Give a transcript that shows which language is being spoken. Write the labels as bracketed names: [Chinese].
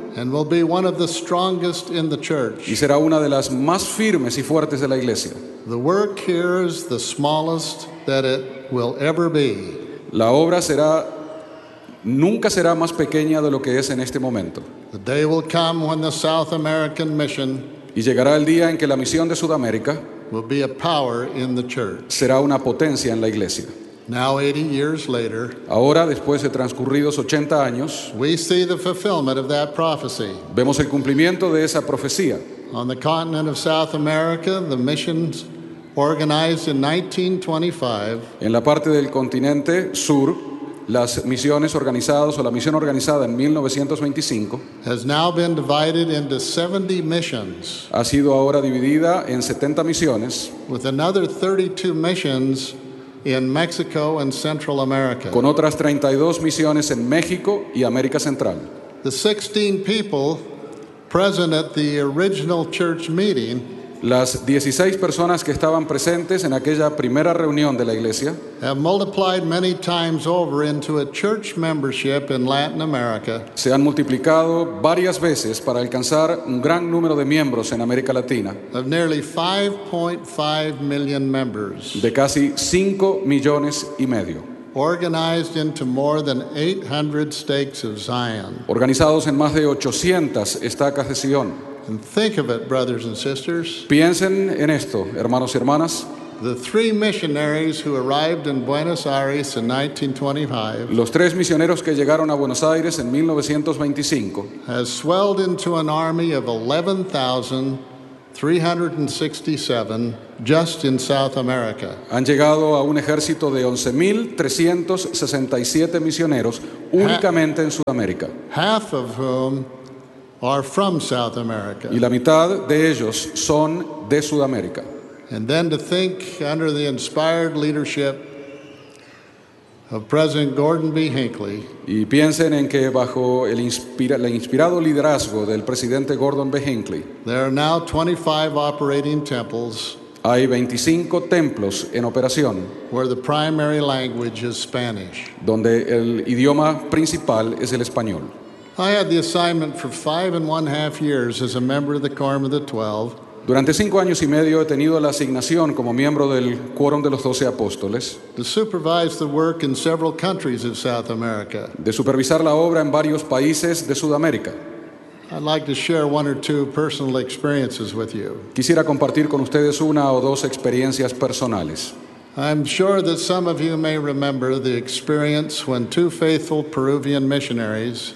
[English] And will be one of the strongest in the church. [Spanish] Y será una de las más firmes y fuertes de la iglesia. [English] The work here is the smallest that it will ever be. [Spanish] La obra será nunca será más pequeña de lo que es en este momento. [English] The day will come when the South American mission. [Spanish] Y llegará el día en que la misión de Sudamérica [English] will be a power in the church. [Spanish] Será una potencia en la iglesia. [English] Now 80 years later, [Spanish] ahora después de transcurridos 80 años, [English] we see the fulfillment of that prophecy. [Spanish] Vemos el cumplimiento de esa profecía. [English] On the continent of South America, the missions organized in 1925. [Spanish] En la parte del continente sur, las misiones organizadas o la misión organizada en 1925 [English] has now been divided into 70 missions. [Spanish] Ha sido ahora dividida en 70 misiones. [English] With another 32 missions in Mexico and Central America. [Spanish] Con otras 32 misiones en México y América Central. [English] The 16 people present at the original church meeting. [Spanish] Las 16 personas que estaban presentes en aquella primera reunión de la iglesia [English] have multiplied many times over into a church membership in Latin America. [Spanish] Se han multiplicado varias veces para alcanzar un gran número de miembros en América Latina. [English] Of nearly 5.5 million members. [Spanish] De casi 5 millones y medio. [English] Organized into more than 800 stakes of Zion. [Spanish] Organizados en más de 800 estacas de Sion. [English] And think of it, brothers and sisters. [Spanish] Piensen en esto, hermanos y hermanas. [English] The three missionaries who arrived in Buenos Aires in 1925. [Spanish] Los tres misioneros que llegaron a Buenos Aires en 1925. [English] Has swelled into an army of 11,367 just in South America. [Spanish] Han llegado a un ejército de 11,367 misioneros únicamente en Sudamérica. [English] Half of whom are from South America. [Spanish] Y la mitad de ellos son de Sudamérica. [English] And then to think under the inspired leadership of President Gordon B. Hinckley. [Spanish] Y piensen en que bajo el inspirado liderazgo del presidente Gordon B. Hinckley. [English] There are now 25 operating temples. [Spanish] Hay 25 templos en operación. [English] Where the primary language is Spanish. [Spanish] Donde el idioma principal es el español. [English] I had the assignment for 5.5 years as a member of the Quorum of the Twelve. [Spanish] Durante 5 años y medio he tenido la asignación como miembro del Quórum de los 12 Apóstoles. [English] To supervise the work in several countries of South America. [Spanish] De supervisar la obra en varios países de Sudamérica. [English] I'd like to share one or two personal experiences with you. [Spanish] Quisiera compartir con ustedes una o dos experiencias personales. [English] I'm sure that some of you may remember the experience when two faithful Peruvian missionaries.